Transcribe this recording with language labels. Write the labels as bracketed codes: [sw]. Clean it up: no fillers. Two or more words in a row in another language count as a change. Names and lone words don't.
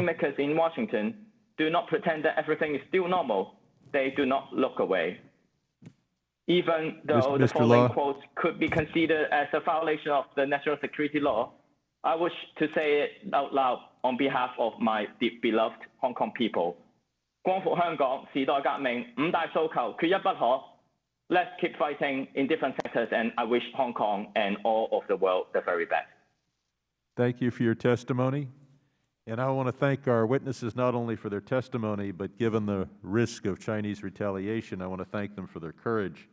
[en] policymakers in Washington, do not pretend that everything is still normal, they do not look away. Even though the Mr. following Law. quotes could be considered as a violation of the national security law, I wish to say it out loud on behalf of my beloved Hong Kong people. [yue] 光復香港，時代革命，五大訴求，缺一不可。 [en] Let's keep fighting in different sectors, and I wish Hong Kong and all of the world the very best. Thank you for your testimony. And I want to thank our witnesses not only for their testimony, but given the risk of Chinese retaliation, I want to thank them for their courage.